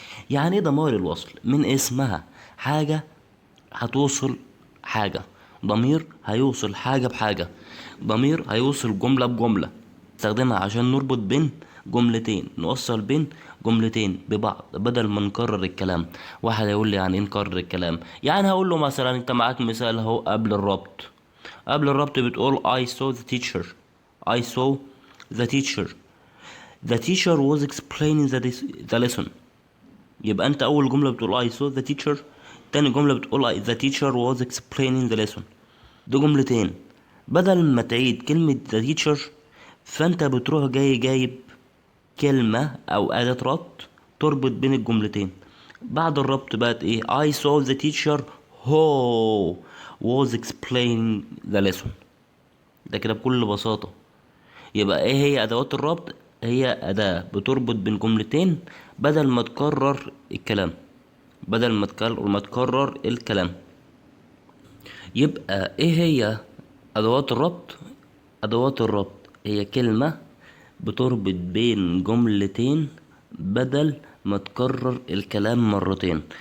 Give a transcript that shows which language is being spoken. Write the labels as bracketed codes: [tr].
[ar] يعني ايه ضمائر الوصل؟ من اسمها حاجة هتوصل حاجة، ضمير هيوصل حاجة بحاجة، ضمير هيوصل جملة بجملة. نستخدمها عشان نربط بين جملتين، نوصل بين جملتين ببعض بدل ما نكرر الكلام. واحد هيقول لي يعني ايه نكرر الكلام؟ يعني هقول له مثلا انت معاك مثال اهو قبل الربط. قبل الربط بتقول [en] I saw the teacher. I saw the teacher. The teacher was explaining the lesson. [ar] يبقى انت اول جملة بتقول [en] I saw the teacher، [ar] تاني جملة بتقول [en] the teacher was explaining the lesson. [ar] دي جملتين. بدل ما تعيد كلمة the teacher فانت بتروح جايب كلمة او اداة ربط تربط بين الجملتين. بعد الربط بقت ايه؟ [en] I saw the teacher who was explaining the lesson. [ar] ده كده بكل بساطة. يبقى ايه هي ادوات الربط؟ هي اداة بتربط بين جملتين بدل ما تكرر الكلام، بدل ما تكرر الكلام. يبقى ايه هي ادوات الربط؟ ادوات الربط هي كلمة بتربط بين جملتين بدل ما تكرر الكلام مرتين.